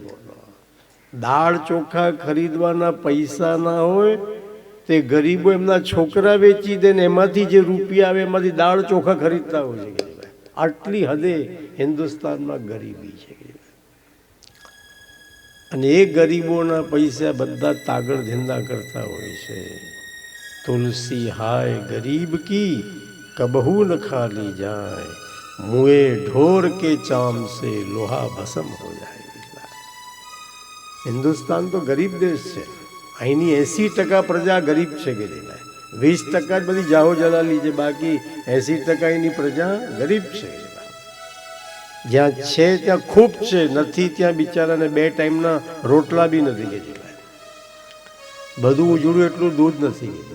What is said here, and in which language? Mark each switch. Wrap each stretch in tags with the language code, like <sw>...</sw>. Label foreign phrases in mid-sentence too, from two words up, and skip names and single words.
<gu>દાળ ચોખા ખરીદવાના પૈસા ના હોય તે ગરીબો એમના છોકરા વેચી દે ને એમાંથી જે રૂપિયા આવે એમાંથી દાળ ચોખા ખરીદતા હોય છે. આટલી હદે હિન્દુસ્તાનમાં ગરીબી છે. અને એ ગરીબોના પૈસા બધા તાગડ ધંધા કરતા હોય છે.</gu> <hi>तुलसी हाय गरीब की कबहू न खाली जाए, मुए ढोर के चाम से लोहा भस्म हो जाए.</hi> <gu>હિન્દુસ્તાન તો ગરીબ દેશ છે. અહીંની 80% પ્રજા ગરીબ છે કે 20% જ બધી જાહો જલાલી છે, બાકી 80% એની પ્રજા ગરીબ છે. જ્યાં છે ત્યાં ખૂબ છે, નથી ત્યાં બિચારાને 2 ટાઈમના રોટલા બી નથી કે બધું ઉજળું એટલું દૂધ નથી.</gu>